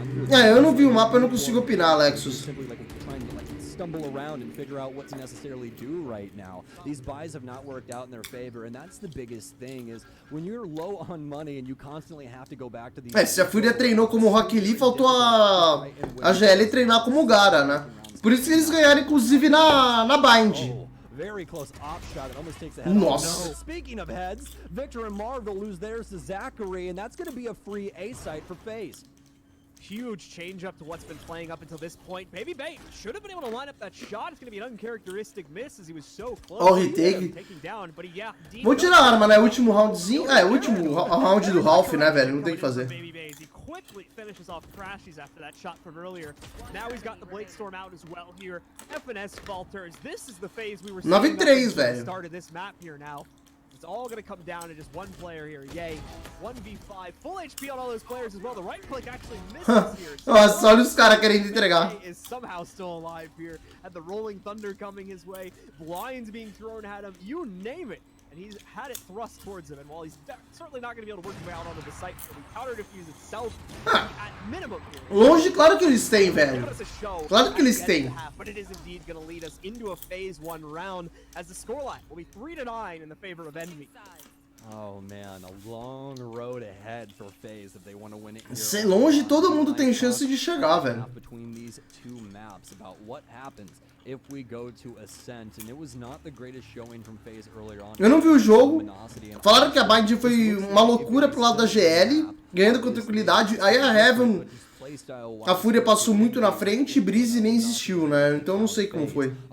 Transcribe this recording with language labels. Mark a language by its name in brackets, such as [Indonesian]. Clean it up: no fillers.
[Portuguese] É, eu não vi o mapa, eu não consigo opinar, Alexus. [English] Stumble around and figure out what to necessarily do right now. These buys have not worked out in their favor, and that's the biggest thing is when you're low on money and you constantly have to go back to these. [Portuguese] Se a Fúria treinou como Rock Lee, faltou a GL treinar como Gara, né? Por isso que eles ganharam, inclusive, na Bind. [English] Very close op shot that almost takes the head [Portuguese] Nossa. [English] off. No. Speaking of heads, Victor and Marv will lose theirs to Zachary, and that's going to be a free A site for FaZe. Huge change up to what's been playing up until this point. Baby Bay should have been able to line up that shot. It's going to be an uncharacteristic miss as he was so close. [Portuguese] Ó, o retake. [English] Taking down, but yeah, [Portuguese] Vou tirar a arma, né? Último roundzinho. É, último round do Ralph, né, velho? Não tem o que fazer. [English] He quickly finishes off Crashies after that shot from earlier. Now he's got the Blade Storm out as well here. FNS falters. This is the phase we were seeing [Portuguese] 9-3, velho. [English] started this map here now. It's all going to come down to just one player here. Yay. 1v5. Full HP on all those players as well. The right click actually misses here. [Portuguese] Nossa, olha os caras querendo entregar. [English] Is somehow still alive here. Had the Rolling Thunder coming his way. Blinds being thrown at him. You name it. And he's had it thrust towards him. And while he's certainly not going to be able to work his way out onto the site, so the counter defuse itself at minimum here. [Portuguese] Longe, claro que eles têm, velho. Claro que eles têm. [English] But it is indeed going to lead us into a phase 1 round as the scoreline will be 3-9 in the favor of Envy. Oh man, a long road ahead for FaZe if they want to win it here. [Portuguese] Longe todo mundo tem chance de chegar, velho. [English] Between these two maps about what happens if we go to Ascent, and it was not the greatest showing from FaZe earlier on. [Portuguese] Eu não vi o jogo. Falaram que a Bind foi uma loucura pro lado da GL, ganhando com tranquilidade. Aí a Heaven, a Fúria passou muito na frente e Breeze nem existiu, né? Então eu não sei como foi.